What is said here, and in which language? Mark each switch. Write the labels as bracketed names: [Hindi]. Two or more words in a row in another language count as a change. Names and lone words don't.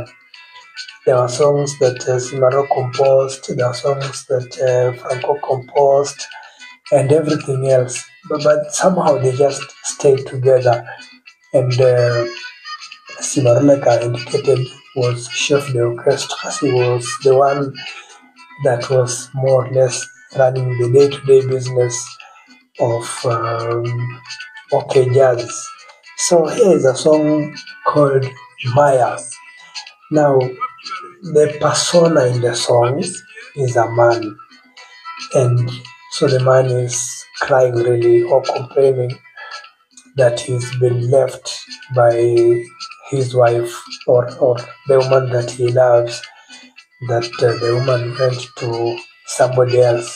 [English] There were songs that Simaro composed, there were songs that Franco composed, and everything else. But somehow they just stayed together. And Simaro, like I indicated, was [French] chef de orchestre. [English] He was the one that was more or less running the day-to-day business of OK Jazz. So here is a song called Maya. Now, the persona in the song is a man, and so the man is crying really, or complaining that he's been left by his wife, or the woman that he loves, that the woman went to somebody else.